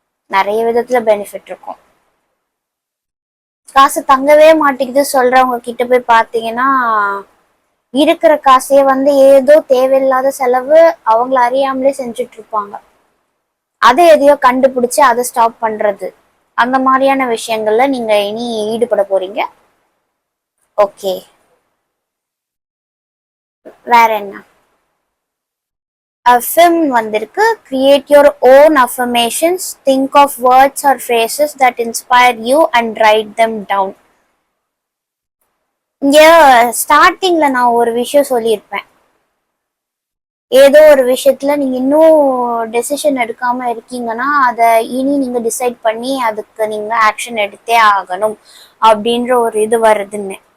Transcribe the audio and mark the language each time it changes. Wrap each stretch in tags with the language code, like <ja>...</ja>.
<ta>நிறைய விதத்துல பெனிஃபிட் இருக்கும். காசு தங்கவே மாட்டேங்குது சொல்றவங்க கிட்ட போய் பாத்தீங்கன்னா, இருக்கிற காசையே ஏதோ தேவையில்லாத செலவு அவங்கள அறியாமலே செஞ்சுட்டு இருப்பாங்க. அதை எதையோ கண்டுபிடிச்சு அதை ஸ்டாப் பண்றது, அந்த மாதிரியான விஷயங்கள்ல நீங்க இனி ஈடுபட போறீங்க. ஓகே, வேற என்ன? affirm வந்திருக்கு.</ta> <en>create your own affirmations, think of words or phrases that inspire you and write them down.</en> <ta>இங்க ஸ்டார்டிங்ல நான் ஒரு விஷயம் சொல்லியிருப்பேன். ஏதோ ஒரு விஷயத்துல நீங்க இன்னும் டெசிஷன் எடுக்காம இருக்கீங்கன்னா அதை இனி நீங்க டிசைட் பண்ணி அதுக்கு நீங்க ஆக்ஷன் எடுத்தே ஆகணும் அப்படின்ற ஒரு இது வருதுன்னு.</ta>